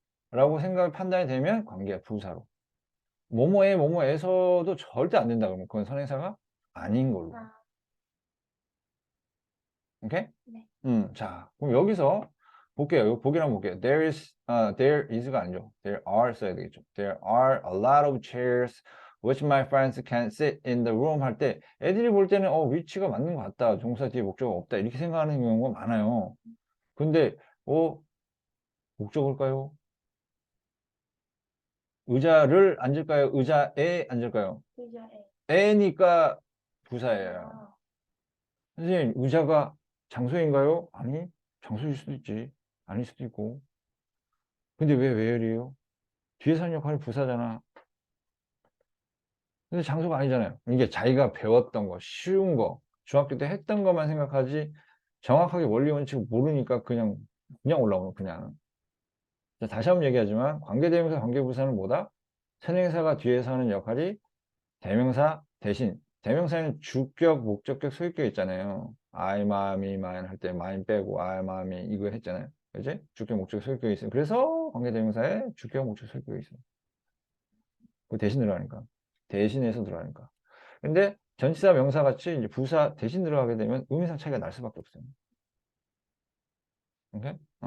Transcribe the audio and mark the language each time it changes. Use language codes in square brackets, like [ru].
[ko] 라고 판단이 되면 관계가 부사로. 뭐뭐해서도 절대 안 된다 그러면 그건 선행사가 아닌 걸로. 아, 오케이? 네. 자, 그럼 여기서 볼게요. 이거 보기를 한번 볼게요. There is가 아니죠. There are 써야 되겠죠. [en] There are a lot of chairs which my friends can sit in the room [ko] 할 때 애들이 볼 때는 위치가 맞는 것 같다. 동사 뒤에 목적어가 없다. 이렇게 생각하는 경우가 많아요. 근데 목적어일까요? 의자를 앉을까요? 의자에 앉을까요? 의자에. 애니까 부사예요. 아, 선생님, 의자가 장소인가요? 아니, 장소일 수도 있지. 아닐 수도 있고. 근데 왜 where이에요? 뒤에서 하는 역할이 부사잖아. 근데 장소가 아니잖아요. 이게 자기가 배웠던 거, 쉬운 거, 중학교 때 했던 것만 생각하지 정확하게 원리 원칙을 모르니까 그냥 올라오는 그냥. 자, 다시 한번 얘기하지만 관계대명사, 관계부사는 뭐다? 선행사가 뒤에서 하는 역할이 대명사 대신 대명사에는 주격, 목적격, 소유격 있잖아요. I, my, me, mine 할 때 mine 빼고 I, my, me 이거 했잖아요. 그지? 주격, 목적, 소유격이 있어요. 그래서 관계대명사에 주격, 목적, 소유격이 있어요. 그 대신 들어가니까. 대신해서 들어가니까. 근데 전치사 명사 같이 이제 부사 대신 들어가게 되면 의미상 차이가 날 수밖에 없어요. 오케이? 네.